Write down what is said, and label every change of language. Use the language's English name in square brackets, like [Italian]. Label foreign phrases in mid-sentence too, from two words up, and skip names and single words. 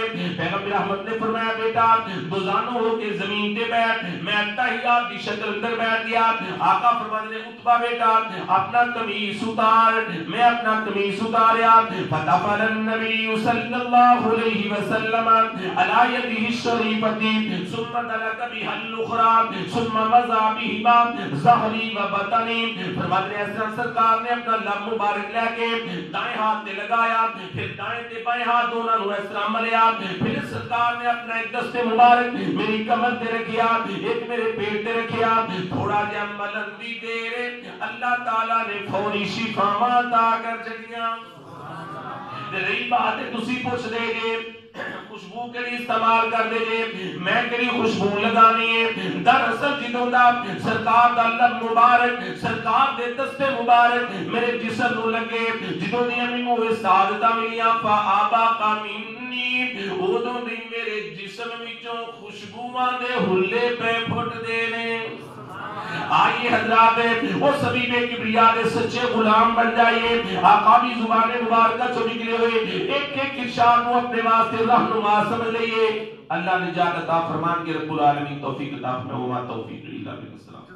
[Punjabi] پیغمبر رحمت نے فرمایا بیٹا دوزانو ہو کے زمین تے بیٹھ، میں تحیات دی شکل اندر بیٹھ گیا۔ آقا فرماتے نے عتبہ بیٹا اپنا قمیص اتار، میں اپنا قمیص اتاریا، [Arabic] فتفل النبی صلی اللہ علیہ وسلم علی یدہ الشریفۃ ثم دلک بها الاخرى ثم مضى بهما ظہری و بطنی، [Punjabi] فرماتے ہیں سرکار نے اپنا لب مبارک لے کے دائیں ہاتھ تے لگایا، پھر دائیں تے بائیں ہاتھ دونوں نو اس طرح ملیا، پھر سرکار نے اپنا ایک دست مبارک میری کمر تے رکھیا، ایک میرے پیٹ تے رکھیا، تھوڑا جہا ملن دی دیر اللہ تعالیٰ نے فوری شفاواں عطا کر چھڑیاں۔ رہی بات ہے تسی پوچھ دے جے خوشبو کیڑی استعمال کر دے جے، میں کیڑی خوشبو لگانی ہے، دراصل جدوں دا سرکار دا لب مبارک سرکار دے دست مبارک میرے جسم نو لگے، جدوں دی مینوں اے سعادتاں ملیاں [Arabic] فآبا منی، [Punjabi] اودوں دی میرے جسم وچوں خوشبواں دے ہلے پہ پھٹ دے نے۔ [Urdu] آئیے حضرات وہ سبھی بے کبریا دے سچے غلام بن جائیے، آقا بھی زبان مبارکہ چو نکلے ہوئے ایک ایک ارشاد کو اپنے واسطے رہنما سمجھ لئیے۔ اللہ نجات عطا فرمان کے رب العالمین توفیق عطا فرمائے، [Arabic] وما توفیق الا باللہ۔